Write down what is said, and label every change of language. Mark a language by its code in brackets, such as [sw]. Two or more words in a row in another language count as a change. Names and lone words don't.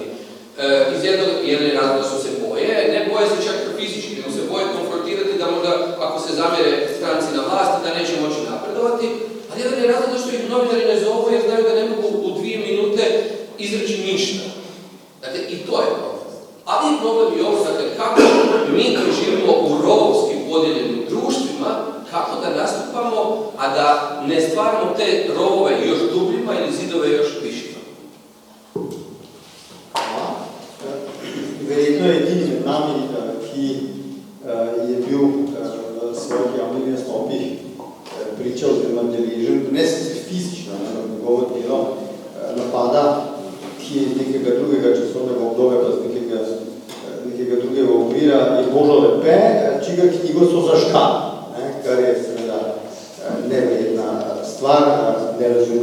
[hr] Iz jedne razloga su se boje, ne boje se čak fizički, nego se boje konfrontirati da možda, ako se zamjere stranci na vlasti, da neće moći napredovati, ali jedan je razlog što ih novinari ne zovu jer znaju da ne mogu u 2 minute izreći ništa. Dakle, i to je problem. Ali je problem i ovo, dakle, kako mi koji živimo u rovovski podijeljenim društvima, kako da nastupamo, a da ne stvaramo te rovove još dubljima ili zidove još višima. [sl] Verjetno je edini med nami, ki je bil v svojih javnih nastopih pričal oziroma deležen, ne sicer fizično, na njegovo delo, napada, ki je nekega drugega časovnega obdobja, pa z nekega drugega okvira, je Božo Lepe, čigar knjigo so zaškali, kar je seveda neverjetna stvar, nerazumljiva.